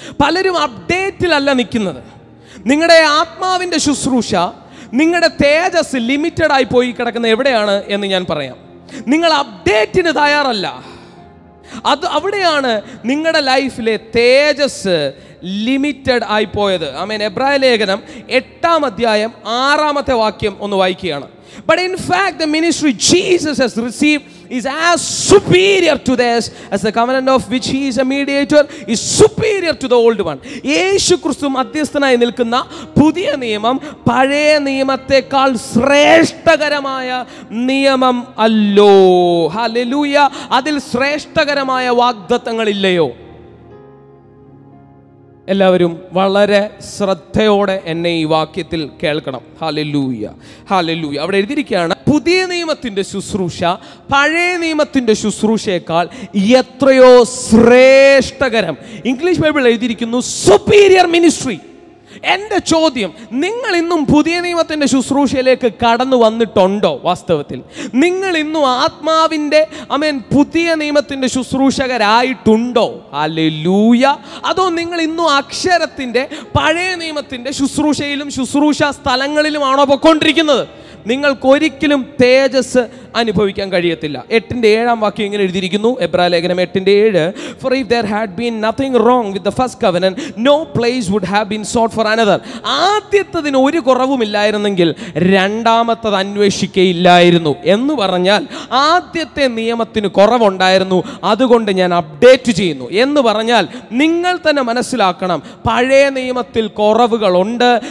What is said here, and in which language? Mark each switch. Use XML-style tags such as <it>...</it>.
<ml>പലരും അപ്ഡേറ്റിലല്ല നിൽക്കുന്നത്. നിങ്ങളുടെ ആത്മാവിൻ്റെ ശുശ്രൂഷ, നിങ്ങളുടെ തേജസ് ലിമിറ്റഡ് ആയി പോയി കിടക്കുന്ന എവിടെയാണ് എന്ന് ഞാൻ പറയാം. നിങ്ങൾ അപ്ഡേറ്റിന് തയ്യാറല്ല. അവിടെയാണ് നിങ്ങളുടെ ലൈഫിലെ തേജസ് ലിമിറ്റഡ് ആയി പോയത്. എബ്രായ ലേഖനം 8-ാം അധ്യായം 6-ാമത്തെ വാക്യം ഒന്ന് വായിക്കുകയാണ്.</ml> <en>But in fact the ministry Jesus has received is as superior to this as the covenant of which he is a mediator is superior to the old one.</en> <ml>യേശു ക്രിസ്തു മധ്യസ്ഥനായി നിൽക്കുന്ന പുതിയ നിയമം പഴയ നിയമത്തെക്കാൾ ശ്രേഷ്ഠകരമായ നിയമം അല്ലോ. ഹല്ലേലൂയ. അതിൽ ശ്രേഷ്ഠകരമായ വാഗ്ദത്തങ്ങളില്ലയോ? എല്ലാവരും വളരെ ശ്രദ്ധയോടെ എന്നെ ഈ വാക്യത്തിൽ കേൾക്കണം. Hallelujah, hallelujah. അവിടെ എഴുതിയിരിക്കുകയാണ്, പുതിയ നിയമത്തിൻ്റെ ശുശ്രൂഷ പഴയ നിയമത്തിൻ്റെ ശുശ്രൂഷയേക്കാൾ എത്രയോ ശ്രേഷ്ഠകരം. ഇംഗ്ലീഷ് ബൈബിൾ എഴുതിയിരിക്കുന്നു സുപ്പീരിയർ മിനിസ്ട്രി. എൻ്റെ ചോദ്യം, നിങ്ങൾ ഇന്നും പുതിയ നിയമത്തിൻ്റെ ശുശ്രൂഷയിലേക്ക് കടന്നു വന്നിട്ടുണ്ടോ? വാസ്തവത്തിൽ നിങ്ങൾ ഇന്നും ആത്മാവിൻ്റെ പുതിയ നിയമത്തിൻ്റെ ശുശ്രൂഷകരായിട്ടുണ്ടോ? ഹല്ലേലൂയ. അതോ നിങ്ങൾ ഇന്നും അക്ഷരത്തിൻ്റെ പഴയ നിയമത്തിൻ്റെ ശുശ്രൂഷയിലും ശുശ്രൂഷ സ്ഥലങ്ങളിലുമാണോ പൊയ്ക്കൊണ്ടിരിക്കുന്നത്? നിങ്ങൾക്കൊരിക്കലും തേജസ് അനുഭവിക്കാൻ കഴിയത്തില്ല. 8:7 വാക്യം ഇങ്ങനെ എഴുതിയിരിക്കുന്നു, എബ്രായ ലേഖനം 8:7.</ml> <en>For if there had been nothing wrong with the first covenant, no place would have been sought for another.</en> <ml>ആദ്യത്തതിന് ഒരു കുറവുമില്ലായിരുന്നെങ്കിൽ രണ്ടാമത്തത് അന്വേഷിക്കയില്ലായിരുന്നു എന്ന് പറഞ്ഞാൽ ആദ്യത്തെ നിയമത്തിന് കുറവുണ്ടായിരുന്നു, അതുകൊണ്ട് ഞാൻ അപ്ഡേറ്റ് ചെയ്യുന്നു എന്ന് പറഞ്ഞാൽ നിങ്ങൾ തന്നെ മനസ്സിലാക്കണം, പഴയ നിയമത്തിൽ കുറവുകളുണ്ട്.</ml>